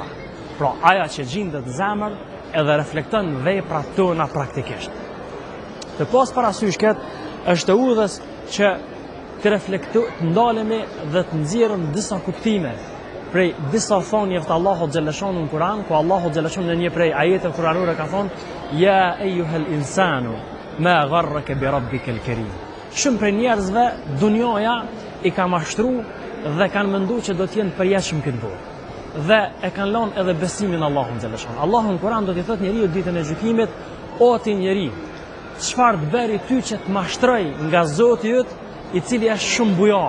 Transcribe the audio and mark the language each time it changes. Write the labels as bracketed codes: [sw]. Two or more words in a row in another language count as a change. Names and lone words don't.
[sq] Pra, aja që gjendet në zemër edhe reflekton veprat tona praktikisht. Të pas parasysh këtë është udhës që të ndalemi dhe të nxjerrim disa kuptime prej disa thonjeve të Allahut xhallashanuhu në Kur'an, ku Allahu xhallashanuhu në një prej ajeteve kuranore ka thonë [ar] يا أيها الإنسان ما غرك بربك الكريم. [sq] Shumë prej njerëzve dunjoja i ka mashtruar dhe kanë menduar që do të jenë përjetshëm këtë botë. Dhe e kanë lënë edhe besimin Allahun xhallashanuhu. Allahu në Kur'an do t'i thotë njeriu ditën e gjykimit, o ti njeri, çfarë të bëri ty që të mashtroj nga Zoti yt, i cili është shumë bujar.